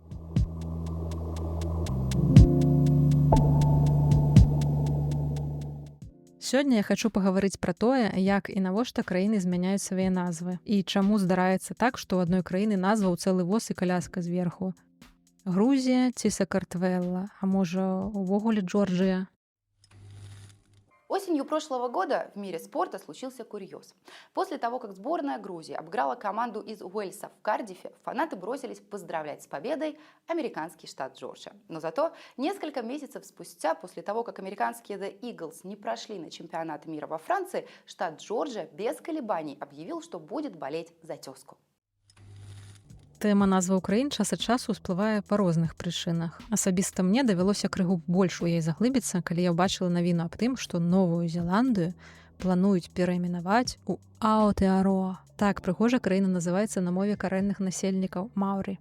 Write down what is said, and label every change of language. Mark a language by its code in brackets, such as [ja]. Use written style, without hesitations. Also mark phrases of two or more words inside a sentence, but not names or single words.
[be] Сёння я хачу пагаварыць пра тое, як і навошта краіны змяняюць свае назвы і чаму здараецца так, што ў адной краіны назва ў цэлы воз і каляска зверху. Грузія ці Сакартвелла, а можа, увогуле Джорджия? [ru] Осенью прошлого года в мире спорта случился курьез. После того, как сборная Грузии обыграла команду из Уэльса в Кардифе, фанаты бросились поздравлять с победой американский штат Джорджия. Но зато несколько месяцев спустя, после того, как американские The Eagles не прошли на чемпионат мира во Франции, штат Джорджия без колебаний объявил, что будет болеть за тезку. [be] Тэма назваў краін час ад часу ўсплывае па розных прычынах. Асабіста мне давялося крыху больш у яе заглыбіцца, калі я ўбачыла навіну аб тым, што Новую Зеландыю плануюць перайменаваць у Аотэароа. Так прыгожа краіна называецца на мове карэнных насельнікаў Маўры.